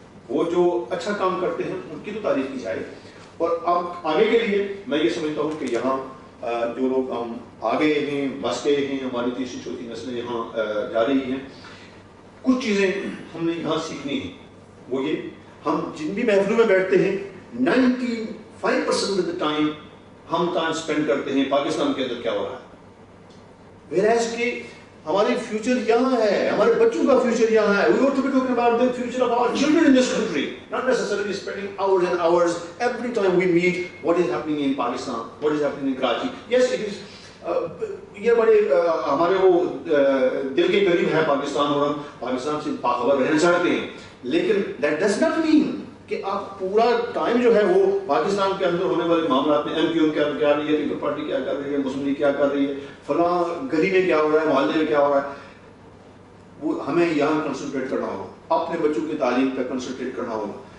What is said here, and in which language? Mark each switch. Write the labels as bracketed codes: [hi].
[ur] وہ جو اچھا کام کرتے ہیں ان کی تو تعریف کی جائے. اور اب آگے کے لیے میں یہ سمجھتا ہوں کہ یہاں جو لوگ ہم آگے ہیں, بس گئے ہیں, ہماری تیسری چوتھی نسلیں یہاں جا رہی ہیں, کچھ چیزیں ہم نے یہاں سیکھنی ہیں. وہ یہ, ہم جن بھی محفلوں میں بیٹھتے ہیں 95% آف دا ٹائم ہم ٹائم اسپینڈ کرتے ہیں پاکستان کے اندر کیا ہو رہا ہے, whereas کہ ہماری فیوچر یہاں ہے, ہمارے بچوں کا فیوچر یہاں ہے. [en] We ought to be talking about the future of our children in this country, not necessarily spending hours and hours every time we meet what is happening in Pakistan, what is happening in Karachi. Yes, it is [ur] یہ بڑے ہمارے وہ دل کے قریب ہے پاکستان, اور ہم پاکستان سے باخبر رہنا چاہتے ہیں, لیکن [en] that does not mean [ur] کہ آپ پورا ٹائم جو ہے وہ پاکستان کے اندر ہونے والے معاملات میں, ایم کیو کیا کر رہی ہے, پیپل پارٹی کیا کر رہی ہے, مسلم لیگ کیا کر رہی ہے, فلاں گلی میں کیا ہو رہا ہے, محلے میں کیا ہو رہا ہے, وہ ہمیں یہاں کنسنٹریٹ کرنا ہوگا, اپنے بچوں کی تعلیم پہ کنسنٹریٹ کرنا ہوگا.